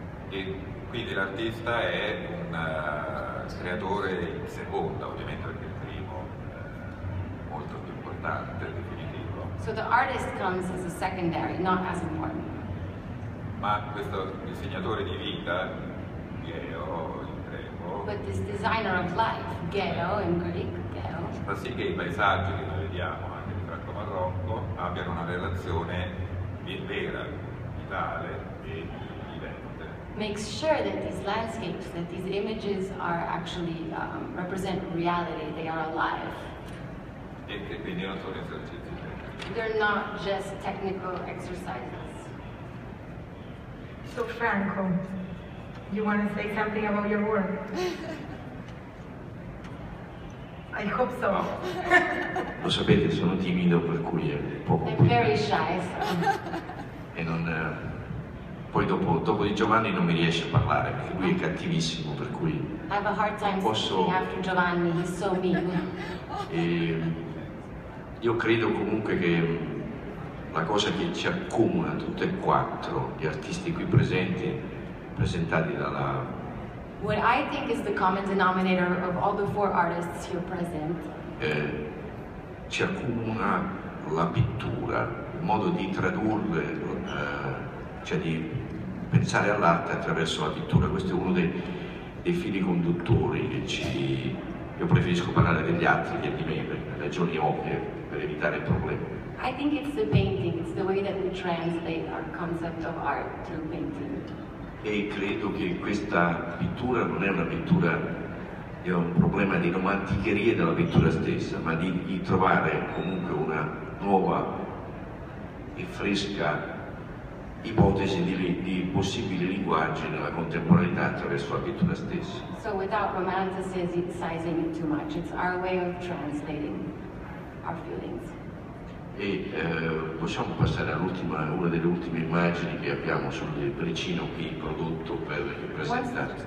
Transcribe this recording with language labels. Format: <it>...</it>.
<it>E quindi l'artista è un creatore in seconda, ovviamente, perché il primo è molto più importante, definitivo.</it> <en>So the artist comes as a secondary, not as important.</en> <it>Ma questo disegnatore di vita, Geo in greco,</it> <en>But this designer of life, Geo in Greek, Geo,</en> <it>fa sì che i paesaggi che noi vediamo anche di Franco Marocco abbiano una relazione vera, vitale e vivente.</it> <en>makes sure that these landscapes, that these images are actually represent reality, they are alive.</en> <it>E che quindi non sono esercizi tecnici.</it> <en>They're not just technical exercises. So Franco, you want to say something about your work? I hope so.</en> <it>Lo sapete, sono timido, per cui è poco.</it> <en>I'm very shy, so.</en> <it>E non, poi dopo di Giovanni non mi riesce a parlare, perché lui è cattivissimo, per cui</it> <en>I have a hard time</en> <it>posso.</it> <en>speaking after Giovanni, he's so mean.</en> <it>E io credo comunque che la cosa che ci accomuna tutte e quattro gli artisti qui presentati dalla.</it> <en>What I think is the common denominator of all the 4 artists here present</en> <it>Ci accomuna la pittura, il modo di tradurre, cioè di pensare all'arte attraverso la pittura. Questo è uno dei fili conduttori che ci. Io preferisco parlare degli altri che di me, per ragioni ovvie, per evitare problemi.</it> <en>I think it's the painting, it's the way that we translate our concept of art through painting.</en> <it>E credo che questa pittura non è una pittura, è un problema di romanticheria della pittura stessa, ma di trovare comunque una nuova e fresca ipotesi di possibili linguaggi nella contemporaneità attraverso la pittura stessa.</it> <en>So without romanticizing it too much, it's our way of translating our feelings.</en> <it>E possiamo passare una delle ultime immagini che abbiamo sul libricino qui prodotto per presentare.</it>